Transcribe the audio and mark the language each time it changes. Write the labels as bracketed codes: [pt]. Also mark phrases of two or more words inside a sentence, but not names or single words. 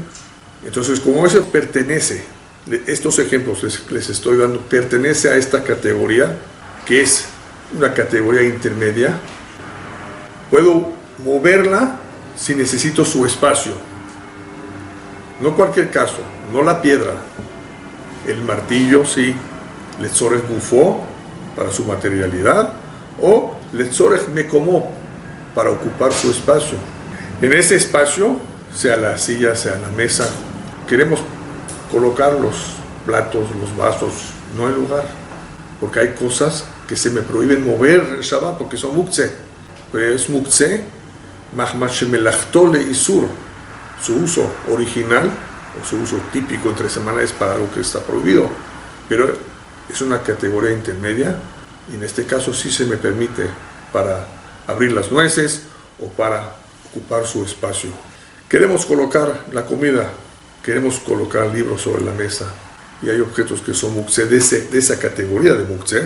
[es] Entonces, como eso pertenece, estos ejemplos les estoy dando, pertenece a esta categoría, que es una categoría intermedia, puedo moverla si necesito su espacio. No cualquier caso, no la piedra. El martillo, sí, [he] לצורך גופו, [es] para su materialidad, o [he] לצורך מקומו, [es] para ocupar su espacio. En ese espacio, sea la silla, sea la mesa, queremos colocar los platos, los vasos, no hay lugar, porque hay cosas que se me prohíben mover en Shabbat porque son muktzeh. Pero es [he] מוקצה מחמת שמלאכתו לאיסור. [es] Su uso original o su uso típico entre semana es para algo que está prohibido, pero es una categoría intermedia y en este caso sí se me permite para abrir las nueces o para ocupar su espacio. Queremos colocar la comida, queremos colocar libros sobre la mesa y hay objetos que son muktzeh de esa categoría de muktzeh.